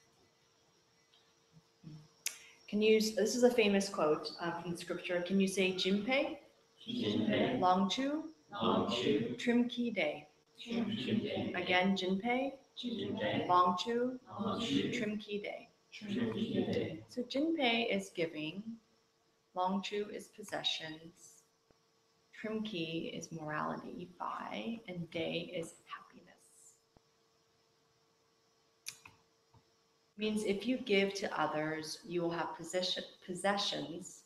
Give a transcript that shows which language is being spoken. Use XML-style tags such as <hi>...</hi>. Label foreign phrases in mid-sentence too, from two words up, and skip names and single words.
<en>Can you, this is a famous quote from the scripture. Can you say Jinpei,</en> <bo>Jinpei, Longchu, Longchu, Trimki Day? Jinpei,</bo> <en>Again,</en> <bo>Jinpei, Jee Chang, Long Chu, Long Chu, Trim Ki Day. Trim Ki Day.</bo> <en>So Jinpei is giving, Long Chu is possessions, Trim Ki is morality, Bai, and Day is happiness. Means if you give to others, you will have possessions.</en>